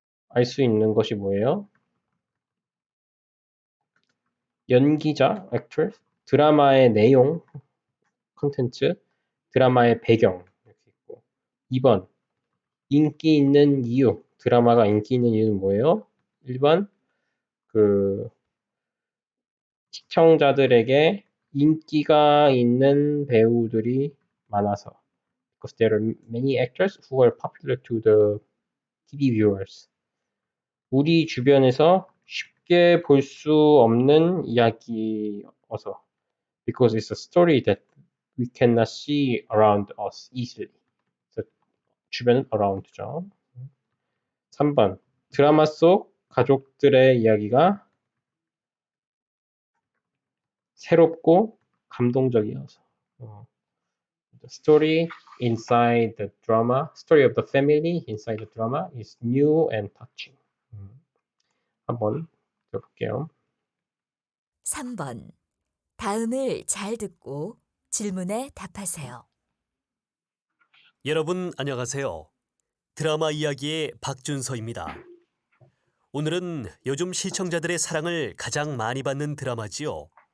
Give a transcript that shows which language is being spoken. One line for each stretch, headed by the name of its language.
Korean: 알 수 있는 것이 뭐예요? 연기자, 액터, 드라마의 내용, 컨텐츠, 드라마의 배경 이렇게 있고 2번 인기 있는 이유, 드라마가 인기 있는 이유는 뭐예요? 1번 그 시청자들에게 인기가 있는 배우들이 많아서
English: because there are many actors who are popular to the TV viewers.
Korean: 우리 주변에서 쉽게 볼 수 없는 이야기여서
English: because it's a story that we cannot see around us easily.
Korean: 그래서 주변은 around죠. 3번 드라마 속 가족들의 이야기가 새롭고 감동적이어서
English: The story inside the drama, story of the family inside the drama is new and touching.
Korean: 한번 들어볼게요. 3번. 다음을 잘 듣고 질문에 답하세요. 여러분 안녕하세요. 드라마 이야기의 박준서입니다. 오늘은 요즘 시청자들의 사랑을 가장 많이 받는 드라마지요.